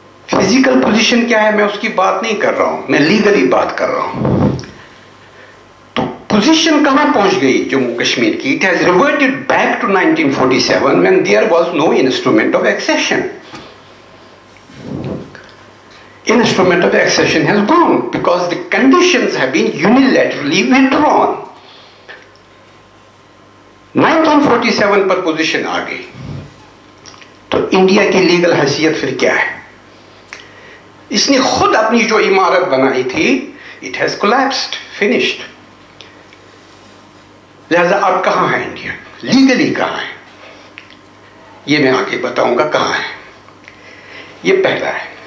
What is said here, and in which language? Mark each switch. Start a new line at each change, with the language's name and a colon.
Urdu: Physical position کیا ہے میں اس کی بات نہیں کر رہا ہوں, میں لیگلی بات کر رہا ہوں. تو پوزیشن کہاں پہنچ گئی جموں کشمیر کی؟
English: It has reverted back to 1947 when there was no instrument of accession. Instrument of accession has gone because the conditions have been unilaterally withdrawn.
Urdu: 1947 per position آ گئی تو انڈیا کی لیگل حیثیت پھر کیا ہے؟ اس نے خود اپنی جو عمارت بنائی تھی
English: it has collapsed, finished.
Urdu: لہذا اب کہاں ہے انڈیا؟ لیگلی کہاں ہے؟ یہ میں آگے بتاؤں گا کہاں ہے. یہ پہلا ہے.